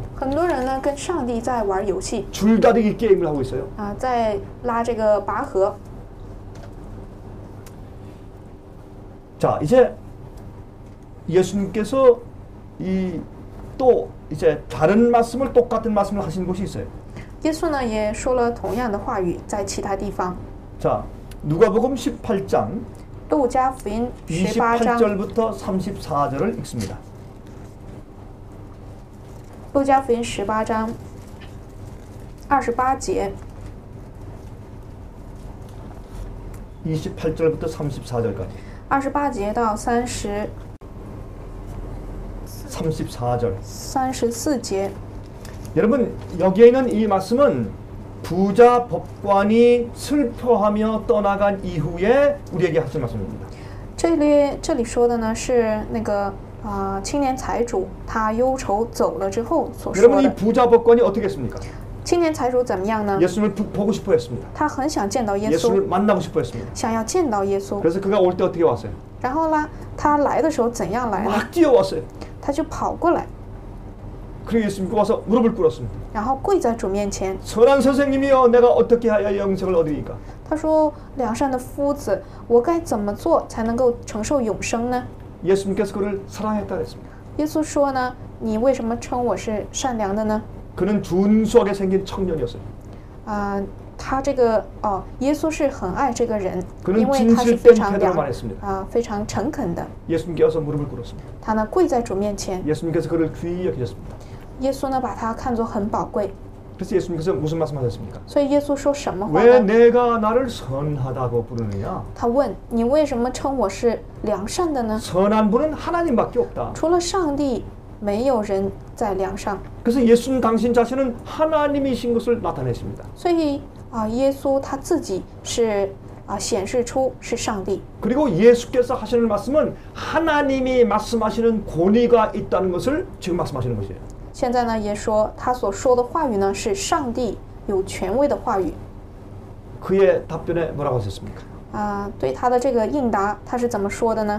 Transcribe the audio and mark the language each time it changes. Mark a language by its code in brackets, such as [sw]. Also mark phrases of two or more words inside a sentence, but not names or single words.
[zh] 很多人呢跟上帝在玩游戏， [ko] 줄다리기 게임을 하고 있어요. [zh] 在拉这个拔河。 [ko] 자, 이제 예수님께서 또 이제 다른 말씀을 똑같은 말씀을 하시는 곳이 있어요. [zh] 耶稣呢也说了同样的话语，在其他地方。 [ko] 자, 누가복음 18장 [zh] 路加福音18章， [ko] 28절부터 34절을 읽습니다. [zh] 路加福音18章28节， [ko] 28절부터 34절까지. [zh] 28 节到34节。 [ko] 여러분, 여기에 있는 이 말씀은 부자 법관이 슬퍼하며 떠나간 이후에 우리에게 하신 말씀입니다. [zh] 这里说的呢是那个青年财主他忧愁走了之后所说 [ko] 여러분, 이 [zh] 的。 [ko] 부자 법관이 어떻게 했습니까? [zh] 青年财主怎么样呢？ [ko] 예수님을 보고 싶어 했습니다. [zh] 他很想见到耶稣， [ko] 예수를 만나고 싶어 했습니다. [zh] 想要见到耶稣。 [ko] 그래서 그가 올 때 어떻게 왔어요? [zh] 然后呢，他来的时候怎样来呢？ [ko] 막 뛰어왔어요. [zh] 他就跑过来， [ko] 그리고 예수님께 와서 무릎을 꿇었습니다. [zh] 然后跪在主面前。 [ko] 선한 선생님이여, 내가 어떻게 하여 영생을 얻으리까? [zh] 他说：“良善的夫子，我该怎么做才能够承受永生呢？” [ko] 예수님께서 그를 사랑했다 그랬습니다. [zh] 耶稣说呢：“你为什么称我是善良的呢？” [ko] 그는 준수하게 생긴 청년이었어요. [zh] 他这个耶稣是很爱这个人， [ko] 그는 [zh] 因为他是非 [ko] 진실된 [zh] 常 [ko] 태도로 말했습니다. [zh] 非常诚恳的。 [ko] 예수님께 와서 무릎을 꿇었습니다. [zh] 他呢跪在主面前， [ko] 예수님께서 그를 귀히 여기셨습니다. [zh] 耶稣呢把他看作很宝贵， [ko] 그래서 예수님께서 무슨 말씀하셨습니까? [zh] 所以耶稣说什么话 [ko] 왜 [zh] 呢？ [ko] 내가 나를 선하다고 부르느냐? [zh] 他问你为什么称我是良善的呢？ [ko] 선한 분은 하나님밖에 없다. [zh] 除了上帝没有人在梁上。 [ko] 그래서 예수는 당신 자신은 하나님이신 것을 나타내십니다. [zh] 所以耶稣他自己是显示出是上帝。 [ko] 그리고 예수께서 하시는 말씀은 하나님이 말씀하시는 권위가 있다는 것을 지금 말씀하시는 것이에요. [zh] 现在呢，也说他所说的话语呢是上帝有权威的话语。 [ko] 그의 답변에 뭐라고 하셨습니까? [zh] 对他的这个应答，他是怎么说的呢？